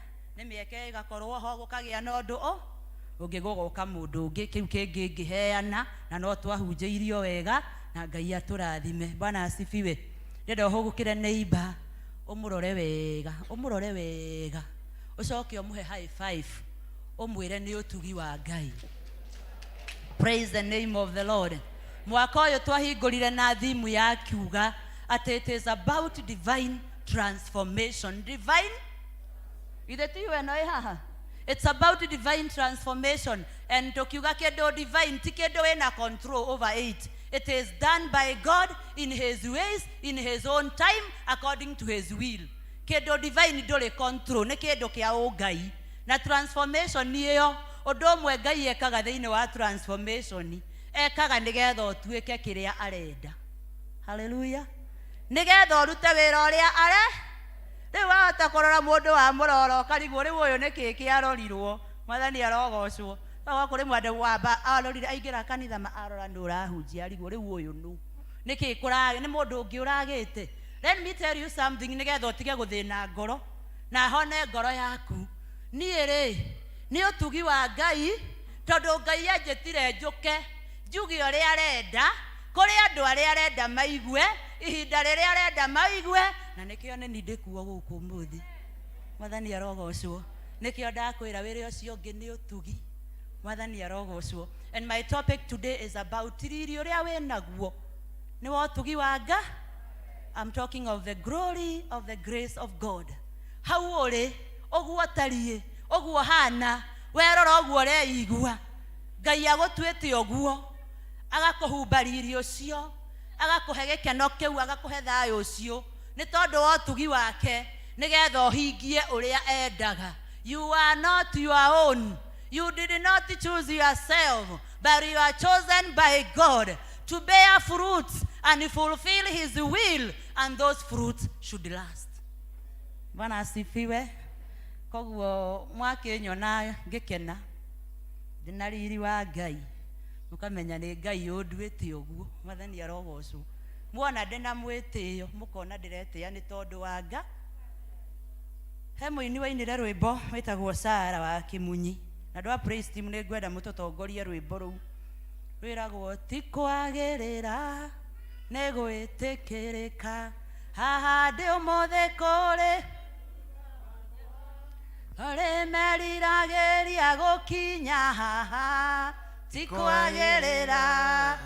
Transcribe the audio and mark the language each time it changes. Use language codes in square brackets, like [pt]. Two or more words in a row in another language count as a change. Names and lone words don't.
[ki] Nĩ mĩeke ĩgakorwo ho gũkagĩa na ũndũ ũngĩ gũgoka mũndũ ũngĩ kĩu kĩngĩ ngĩheana na no twahunjĩirio wega na Ngai atũrathime. [sw] Bwana asifiwe. [ki] Ndĩrenda ũhũgũkĩre neighbor ũmũrore wega ũcoke ũmũhe [en] high five [ki] ũmwĩre nĩ ũtugi wa Ngai. [en] Praise the name of the Lord. [ki] Mwaka ũyũ twahingũrire na thimu ya kiuga atĩ [en] it is about divine transformation. [ki] Divine ithe ti we no haha. [en] It's about divine transformation and [ki] tukiuga kĩndũ divine ti kĩndũ wĩna [en] control over it. It is done by God in his ways, in his own time, according to his will. [ki] Kĩndũ divine ndũrĩ control nĩ kĩndũ kĩa ũngai na transformation nĩyo ũndũ ũmwe Ngai ekaga thĩinĩ wa transformation ekaga nĩgetha ũtuĩke kĩrĩa arenda. Hallelujah. Nĩgetha ũrute wĩra ũrĩa rĩu wahota kũrora mũndũ wa mũroro ũkarigwo rĩu ũyũ nĩ kĩĩ kĩarorirwo. Mwathani arogocwo. No kũrĩ mwandũ wamba arorire aingĩra kanitha arora nĩ ũrahunjia arigwo rĩu ũyũ nĩ kĩĩ kũrage nĩ mũndũ ũngĩ ũragĩte. [en] Let me tell you something [ki] nĩgetha ũtige gũthĩna ngoro na hone ngoro yaku. Niĩ rĩ nĩ ũtugi wa Ngai tondũ Ngai anjĩtire njũke njuge ũrĩa arenda kũrĩ andũ arĩa arenda maigue ihinda rĩrĩa arenda maigue na nĩkĩo nĩ ndĩkuo gũkũ ũmũthĩ. Mwathani arogocwo. Nĩkĩo ndakwĩra wĩra ũcio ũngĩ nĩ ũtugi. Mwathani arogocwo. [en] And my topic today is about [ki] riri ũrĩa wĩnaguo nĩ wa ũtugi wa Ngai. [en] I'm talking of the glory of the grace of God. [ki] Hau ũrĩ ũguo tariĩ ũguo hana werora ũguo ũreigua Ngai agũtuĩte ũguo agakũhumba riri ũcio agakũhe gĩkeno kĩu agakũhe thayũ ũcio nĩ tondũ wa ũtugi wake nĩgetha ũhingie ũrĩa endaga. [en] You are not your own. You did not choose yourself, but you are chosen by God to bear fruits and fulfill his will, and those fruits should last. [sw] Bwana asifiwe. [ki] koguo mwakinyona ngikena ndina riri wa Ngai mukamenya ni Ngai unduite uguo mwathani arogocwo muona ndina mwitio mukona ndiretia ni tondu wa Nga he muini wainire rwimbo witagwo Sara wa Kimunyi na ndwa [en] praise team [ki] ni ngwenda mutotongorie rwimbo ruu rwiragwo ti kwagirira ni gwitikirika haha ndi umuthe kuri ore merirageria gukinya haha ti kwagirira